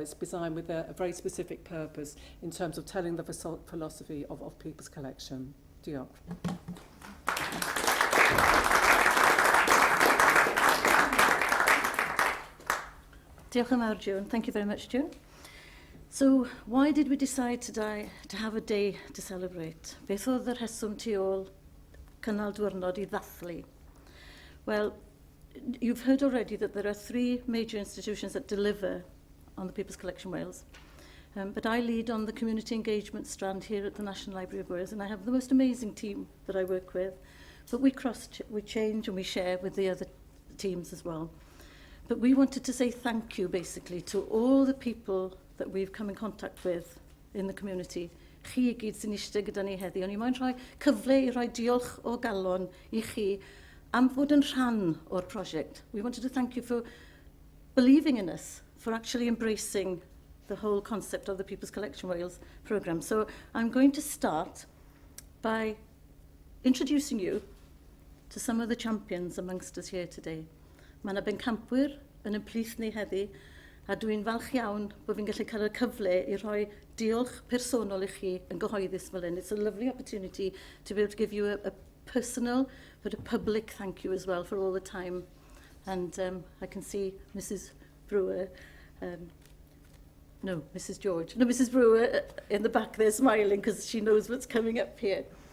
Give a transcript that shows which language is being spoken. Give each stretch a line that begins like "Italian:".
English: It's designed with a very specific purpose in terms of telling the philosophy of People's Collection.
Welsh: Diolch. Diolch yn fawr, June.
English: Thank you very much, June. So, why did we decide today to have a day to celebrate?
Welsh: Beth oedd y rheswm tu ôl cynnal diwrnod I ddathlu?
English: Well, you've heard already that there are 3 major institutions that deliver on the People's Collection Wales. But I lead on the community engagement strand here at the National Library of Wales, and I have the most amazing team that I work with. But we change and we share with the other teams as well. But we wanted to say thank you, basically, to all the people that we've come in contact with in the community.
Welsh: Chi I gyd sy'n eistedd gyda ni heddi. O'n I moyn rhoi cyfle I rhoi diolch o galon I chi am fod yn rhan o'r prosiect.
English: We wanted to thank you for believing in us, for actually embracing the whole concept of the People's Collection Wales programme. So I'm going to start by introducing you to some of the champions amongst us here today.
Welsh: Mae yna bencampwyr yn ymplith ni heddi, a dwi'n falch iawn bod fi'n gallu cael y cyfle I rhoi diolch personol I chi yn gyhoeddus fel hyn.
English: It's a lovely opportunity to be able to give you a personal but a public thank you as well for all the time. And I can see Mrs. Brewer, Mrs. George. No, Mrs. Brewer in the back there smiling because she knows what's coming up here.